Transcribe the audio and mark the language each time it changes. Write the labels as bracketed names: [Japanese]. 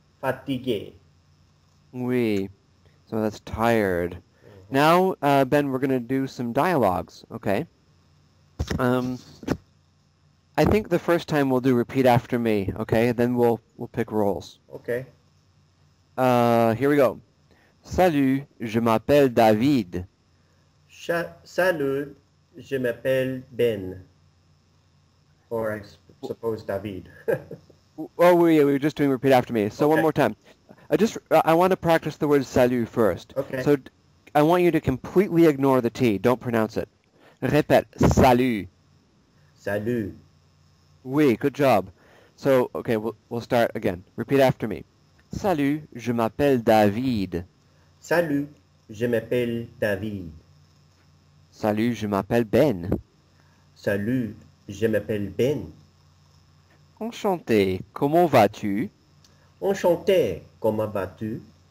[French] Fatigué. [English] Oui. So that's tired. Now, Ben, we're going to do some dialogues, okay? I think the first time we'll do repeat after me, okay? Then we'll pick roles. Okay. Here we go. [French] Salut, je m'appelle David. Salut, je m'appelle Ben. [English] Or I suppose David. Oh, we were just doing repeat after me. So one Okay. more time. I want to practice the word salut first. Okay. So I want you to completely ignore the T. Don't pronounce it. [French] Répète. Salut. Salut. [English] Oui, good job. So, okay, we'll start again. Repeat after me. [French] Salut, je m'appelle David. Salut, je m'appelle David. Salut, je m'appelle Ben. Salut, je m'appelle Ben. Enchanté, comment vas-tu? Enchanté, comment vas-tu?